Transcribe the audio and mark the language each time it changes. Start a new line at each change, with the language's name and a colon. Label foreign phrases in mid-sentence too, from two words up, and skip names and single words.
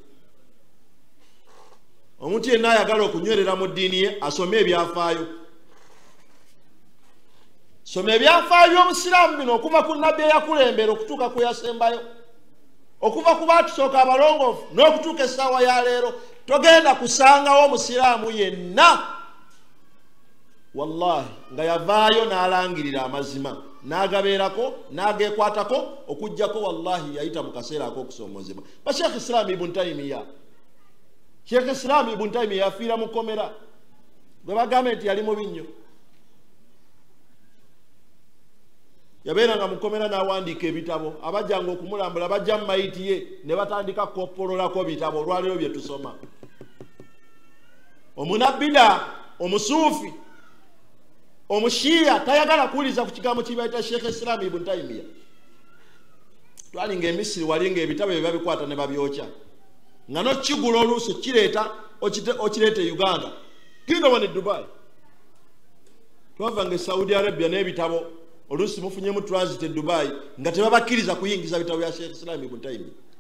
Ganda: omuntu yenna ayagala okunywerera mu ddiini ye asome ebyafaayo soma ebyafaayo by'obusiraamu bino okuva ku nabbi eyakulembera okutuuka ku yasembayo okuva ku baatusooka abalongoofu n'okutuuka essaawa ya leero togenda kusangawo musiraamu yenna wallahi nga yavaayo n'alangirira amazima n'agabeerako n'ageekwatako okujjako wallahi yayita mu kaseera ak'okusoomozebwa ba Sheikh Islam Ibn Taymiyyah Sheikh Islam Ibn Taymiyyah yafiira mu kkomera gwe bagambe nti yali mubi nnyo yabeeranga mu kkomera n'awandiika ebitabo abajjanga okumulambula bajja mu mayiti ye ne batandika koppololako bitabo olwaleero bye tusoma omunabbida omusuufi omushiya tayagala kuwuliza ku kigambo kibayita Sheikh Islam Ibn Taymiyyah twalinga emisiri walinga ebitabo bye babikwata ne babyokya nga nokigula oluusi kireeta okireeta Uganda kinga wano e Dubai twavanga e Saudi Arabia n'ebitabo oluusi mufunyemu transit e Dubai nga tebabakkiriza kuyingiza bitabo bya Sheikh Islam Ibn Taymiyyah